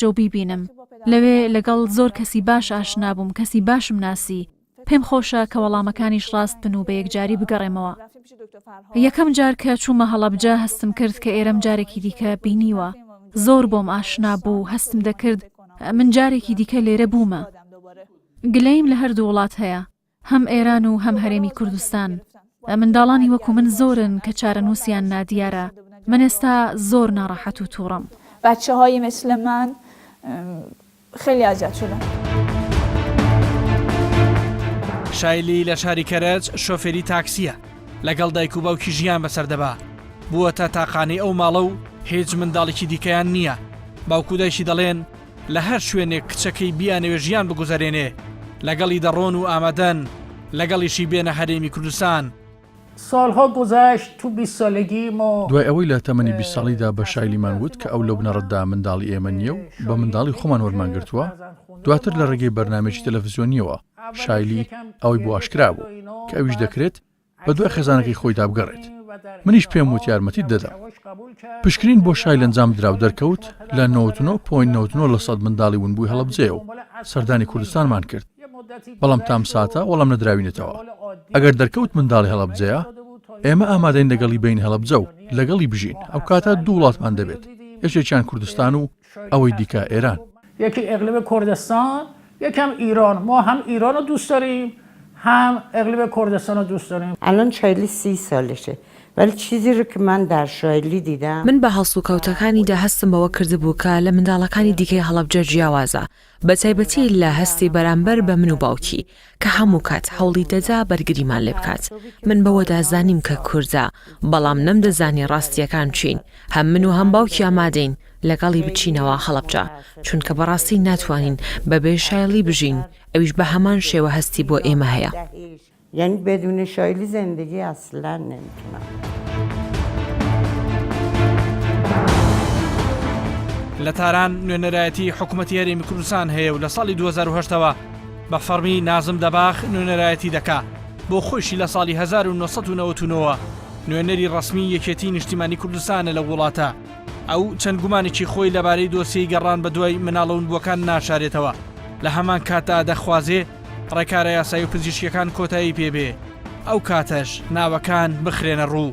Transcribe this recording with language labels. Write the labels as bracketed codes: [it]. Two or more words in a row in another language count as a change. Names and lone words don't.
[ckb] و بیبینم لەوێ لەگەڵ زۆر کەسی باش ئاشنا بووم کەسی باشم ناسی پێم خۆشە کە وەڵامەکانیش ڕاست بن و بە یەکجاری بگەڕێمەوە یەکەم جار کە چوومە هەڵەبجە هەستم کرد کە ئێرەم جارێکی دیکە بینیوە زۆر بۆم ئاشنا بوو هەستم دەکرد من جارێکی دیکە لێرە بوومە گلەیم لە هەردوو وڵات هەیە هەم ئێران و هەم هەرێمی کوردستان منداڵانی وەکو من زۆرن کە چارەنووسیان نادیارە من ئێستا زۆر ناڕەحەت و تووڕم. [fa] بچه‌های مثل من خیلی اذیت شدن. [ckb] شایلی لە شاری کەرەج شۆفێری تاکسیە لەگەڵ دایک و باوکی ژیان بەسەردەبا بووەتە تاقانەی ئەو ماڵە و هیچ منداڵێکی دیکەیان نییە باوکو دایشی دەڵێن لە هەر شوێنێک کچەکەی بیانەوێ ژیان بگوزارێنێ لەگەڵی دەڕۆن و ئامادەن لەگەڵیشی بێنە هەرێمی کوردستان. [fa] سالها گذشت تو 20 سالگی ما [ckb] دوای ئەوەی لە تەمەنی 20 ساڵیدا بە شایلیمان وت کە ئەو لەو بنەڕەتدا منداڵی ئێمە نییە و بە منداڵی خۆمان وەرمانگرتووە دواتر لە ڕێگەی بەرنامێکی تەلەڤیزیۆنیەوە شایلی ئەوەی بۆ ئاشکرا بوو کە ئەویش دەکرێت بە دوای خێزانەکەی خۆیدا بگەڕێت منیش پێم وت یارمەتیت دەدەم پشکنین بۆ شایل ئەنجام درا و دەرکەوت لە 99.99% منداڵی ونبووی هەڵەبجەیە و سەردانی کوردستانمان کرد بەڵام تام ساتە وەڵام نەدراوینێتەوە ئەگەر دەرکەوت منداڵی هەڵەبجەیە ئێمە ئامادەین لەگەڵی بین هەڵەبجە و لەگەڵی بژین ئەو کاتە دوو وڵاتمان دەبێت یەکێکیان کوردستان و ئەوەی دیکە ئێران. [fa] یکی اقلیم کردستان یکم ایران ما هم ایران رو دوست داریم هم اقلیم کردستان رو دوست داریم. الان شایلی 30 سالشه ولی چیزی رو که من در شایلی دیدم [ckb] من بە هەڵسوکەوتەکانیدا هەستم بەوە کردبوو کە لە منداڵەکانی دیکەی هەڵەبجە جیاوازە بە تایبەتی لە هەستی بەرامبەر بە من و باوکی کە هەموو کات هەوڵی دەدا بەرگریمان لێ بکات من بەوەدا زانیم کە کوردە بەڵام نەمدەزانی ڕاستیەکان چین هەم من و هەم باوکی ئامادەین لەگەڵی بچینەوە هەڵەبجە چونکە بەڕاستی ناتوانین بەبێ شایلی بژین ئەویش بە هەمان شێوە هەستی بۆ ئێمە هەیە [fa] یعنی بدون شایلی زندگی اصلا نمیتونم [ckb] لە تاران نوێنەرایەتی حکوومەتی هەرێمی کوردستان هەیە و لە ساڵی 2010ەوە بە فەرمی نازم دەباخ نوێنەرایەتی دەکا بۆ خۆشی لە ساڵی 1999 نوێنەری ڕسمی یەکێتی نیشتیمانی کوردستانە لە وڵاتە ئەو چەند گومانێکی خۆی لەبارەی دۆسیی گەڕان بە دوای مناڵەونبووەکان ناشارێتەوە لە هەمان کاتا دەخوازێ ڕێکارە یاسایی و پزیشکیەکان کۆتایی پێبێ ئەو کاتەش ناوەکان بخرێنە ڕوو